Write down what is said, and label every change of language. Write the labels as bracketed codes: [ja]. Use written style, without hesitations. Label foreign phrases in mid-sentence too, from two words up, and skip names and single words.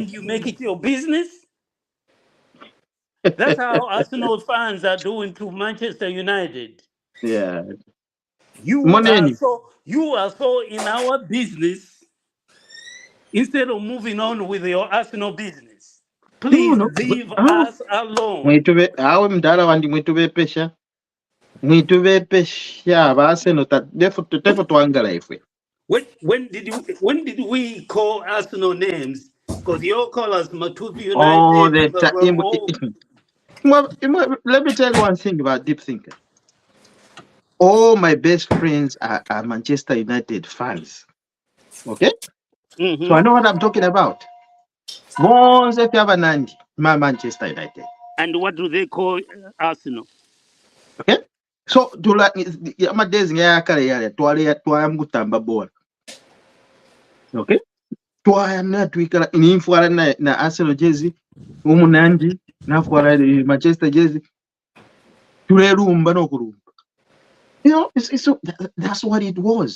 [en] and you make it your business. That's how Arsenal fans are doing to Manchester United. Yeah. You are Money. so you are so in our business instead of moving on with your Arsenal business. No, Please no. leave Ah, us alone. [bem] mwitube awe mdala wandi mwitubepesha. Mwitubepesha base no tefo twangala ifwe. [en] When did we call Arsenal names? Because your callers, Matupi All United, the time. all, Let me tell you one thing about deep thinking. All my best friends are Manchester United fans. Okay? So I know what I'm talking about. Once if you have a Nandi, my Manchester United. And what do they call Arsenal? Okay? So [bem] tula amadezi ngayakale yale twaya mugutamba bola. [en] Okay? [bem] Twaya natwikala ninfwala na Arsenal jersey umunandi nafwala Manchester jersey tulerumba nokurumba. [en] You know, that's what it was.